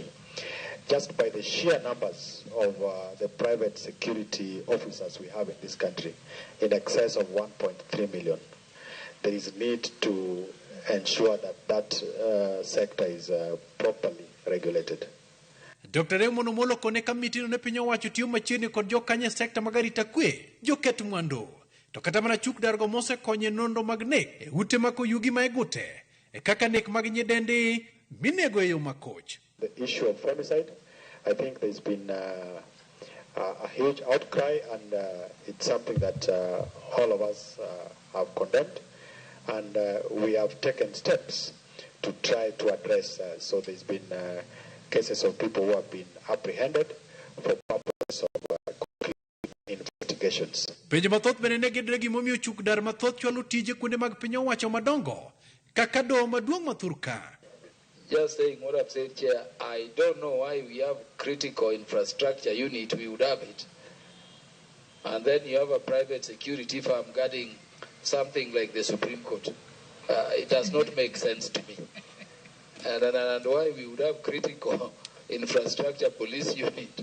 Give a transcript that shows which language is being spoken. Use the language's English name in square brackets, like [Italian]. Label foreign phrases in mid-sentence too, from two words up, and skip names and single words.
[English] Just by the sheer numbers of the private security officers we have in this country, in excess of 1.3 million, there is a need to ensure that sector is properly regulated. Dr. [Luo (Kenya and Tanzania)] Ramogi kone kamiti no ne piny owacho tiyo machiegni kod jokanye sekta mag arita kwe, joket mwandu. To kata mana chuk dar go mose konye nondo mag nek e ute mako yugi ma egute, e kaka nek mag nyidendi minego e yo makoch. [English] The issue of femicide, I think there's been a huge outcry, and it's something that all of us have condemned, and we have taken steps to try to address. So there's been cases of people who have been apprehended for purpose of investigations. [Luo (Kenya and Tanzania)] Penjo mathoth bende ne gidre gimomiyo chuk dar mathoth chwalo tije kuonde mag piny owacho madongo kaka doho maduong' ma Thurka. [English] just saying what I've said, Chair, I don't know why we have critical infrastructure unit, we would have it. And then you have a private security firm guarding something like the Supreme Court. It does not make sense to me. And why we would have critical infrastructure police unit.